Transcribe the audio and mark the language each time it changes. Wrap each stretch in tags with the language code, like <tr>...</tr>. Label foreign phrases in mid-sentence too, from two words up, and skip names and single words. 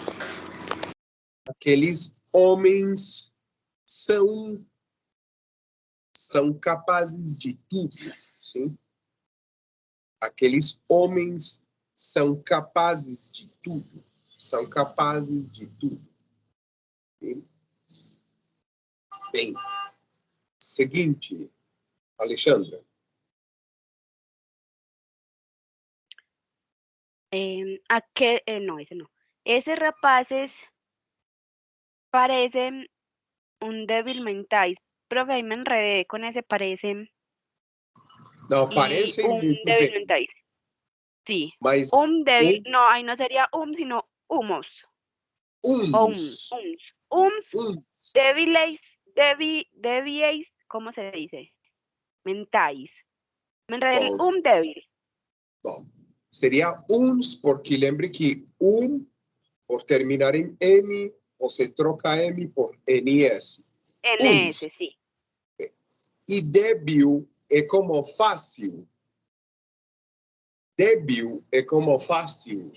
<pt>Aqueles homens são capazes de tudo, sim? Aqueles homens são capazes de tudo. São capazes de tudo. Sim? Bem, seguinte, Alexandra.</pt> <es>No, ese no. Esos rapaces parecen un débil mental. Profe, ahí me enredé con ese parecen.</es> <pt>Não,</pt> <es>Y</es> <pt>parecem</pt> <es>un</es> <pt>muito</pt> <es>débil</es> <pt>bem,</pt> <es>mental. Sí.</es> <pt>mas</pt> <es>Débil, no, ahí no sería sino humos.</es> <pt>uns,</pt> <es>Débiles, débiles, ¿cómo se dice? Mentais. Me enredé en</es> <pt>bom,</pt> <es>débil.</es> <pt>bom, seria uns, porque lembre que por terminar em M, você troca M por NS.</pt> <es>NS, sí.</es> <pt>E débil é como fácil. Débil é como fácil.</pt>